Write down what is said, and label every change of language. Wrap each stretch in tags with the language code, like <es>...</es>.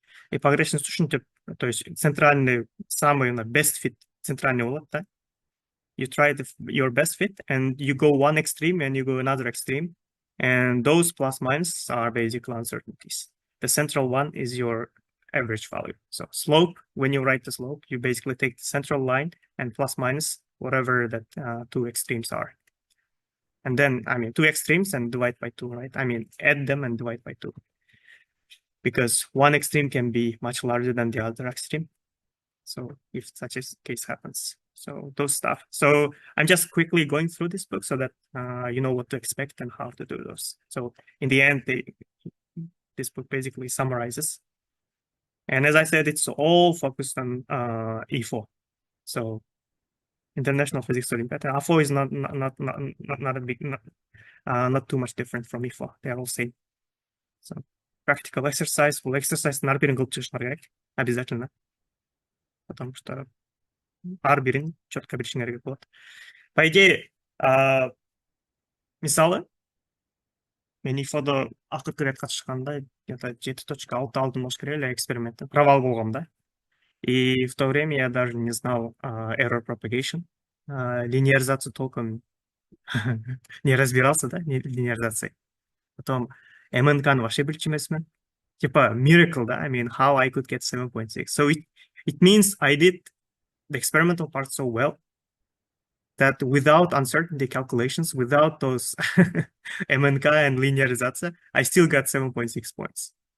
<ru>И погрешность</ru> <ky>ушинтип,</ky> <ru>то есть центральный, самый</ru> <en>best fit</en> <ru>центральный болот да.</ru> <en>You try your best fit and you go one extreme and you go another extreme, and those plus minus are basically uncertainties. The central one is your average value. So slope, when you write the slope, you basically take the central line and plus minus whatever that two extremes are. And then, I mean, two extremes and divide by 2, right? I mean, add them and divide by 2. Because one extreme can be much larger than the other extreme. So if such a case happens. So those stuff. So I'm just quickly going through this book so that you know what to expect and how to do those. So in the end, this book basically summarizes. And as I said, it's all focused on IFO. So International Physics Olympiad. IFO is not a big, not too much different from IFO. They are all same. So practical exercise, full exercise,</en> <ky>ар бирин кылып чыгышыңар керек,</ky> <ru>обязательно. Потому что</ru> <ky>ар бирин четко билишиңер керек болот.</ky> <ru>По идее,</ru> <ky>мисалы, мен ИФОдо акыркы рет катышканда</ky> <ru>где-то</ru> <ky>7.6 алдым болуш керек эле экспериментте. Провал болгом да.</ky> <ru>И в то время я даже не знал</ru> <en>error propagation,</en> <ru>линеаризацию толком не разбирался, да, линеаризацией. Потом</ru> <ky>МНК-ны вообще білчү эмесмин.</ky> <ru>Типа</ru> <en>miracle, да, I mean, how I could get 7.6. So it means I did the experimental part so well that without uncertainty calculations, without those MNK and linearization, I still got 7.6 points.</en>